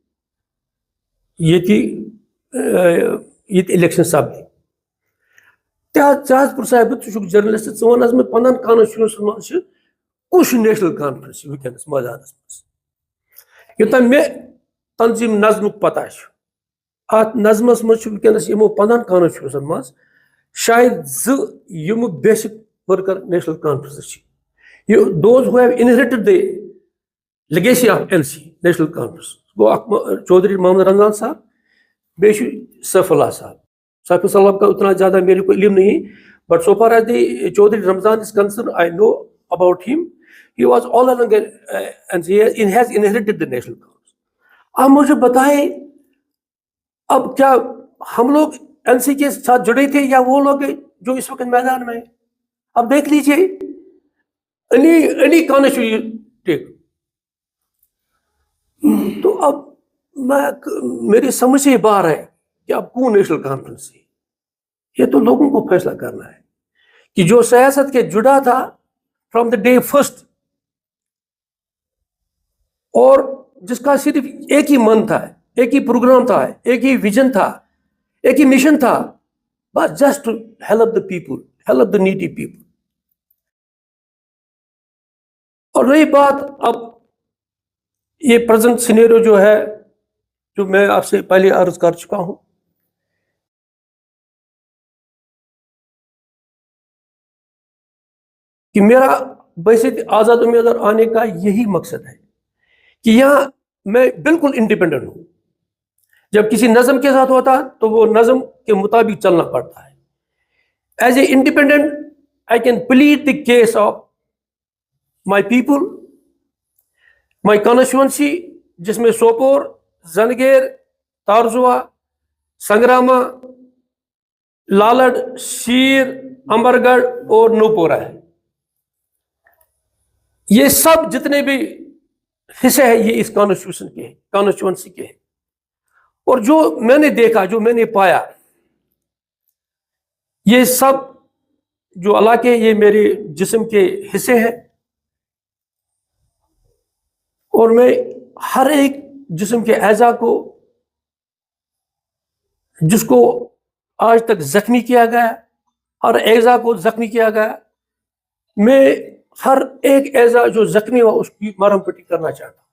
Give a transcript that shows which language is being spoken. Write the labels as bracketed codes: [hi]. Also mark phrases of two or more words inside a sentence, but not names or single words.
[ks] ییٚتہِ الیکشن سپدِ ژےٚ حظ پرژھے بہٕ ژٕ چھُکھ جرنلسٹ ژٕ وَن حظ مےٚ 15 کانسچُوینسین منٛز چھِ کُس چھُ نیشنل کانفرنس وٕنکیٚنس مٲدانس منٛز یوٚتام مےٚ تنظیٖم نظمُک پتہ چھُ اتھ نظمس منٛز چھُ وٕنکیٚنس یِمو 15 کانسچُوینسن منٛز شاید 2 یِم بیسک ورکر نیشنل کانفرنس چھِ [en] those who have inherited the legacy of NC [ks] نیشنل کانفرنس گوٚو اکھ چودھری محمد رمضان صاحب بیٚیہِ چھُ سیف اللہ صاحب [ur] سیف اللہ کا اتنا زیادہ میرے کو علم نہیں [en] but so far as the Chaudhry Ramzan is concerned I know about him he was all along and he has inherited the national congress. [ur] آپ مجھے بتائیں اب کیا ہم لوگ این سی کے ساتھ جڑے تھے یا وہ لوگ جو اس وقت میدان میں اب دیکھ لیجیے [en] any constituency [ur] تو اب میری سمجھ سے باہر ہے کہ اب کون نیشنل کانفرنس ہے یہ تو لوگوں کو فیصلہ کرنا ہے کہ جو سیاست کے جڑا تھا [en] from the day first [ur] اور جس کا صرف ایک ہی من تھا ایک ہی پروگرام تھا ایک ہی ویژن تھا ایک ہی مشن تھا بس [en] just to help the people help the needy people. [ur] اور رہی بات اب یہ [en] present scenario [ur] جو ہے جو میں آپ سے پہلے عرض کر چکا ہوں کہ میرا بحیثیت آزاد امیدوار آنے کا یہی مقصد ہے کہ یہاں میں بالکل انڈیپینڈنٹ ہوں. جب کسی نظم کے ساتھ ہوتا تو وہ نظم کے مطابق چلنا پڑتا ہے. [en] as a independent I can plead the case of my people my constituency [ur] جس میں سوپور زنگیر تارزوا سنگراما لالڑ شیر امبر گڑھ اور نوپورہ ہے. یہ سب جتنے بھی حصے ہیں یہ اس کانسٹیچوئنسی کے ہیں. اور جو میں نے دیکھا جو میں نے پایا یہ سب جو علاقے یہ میرے جسم کے حصے ہیں اور میں ہر ایک جسم کے اعضاء کو جس کو آج تک زخمی کیا گیا ہر اعضاء کو زخمی کیا گیا میں ہر ایک اعضاء جو زخمی ہوا اس کی مرہم پٹی کرنا چاہتا ہوں.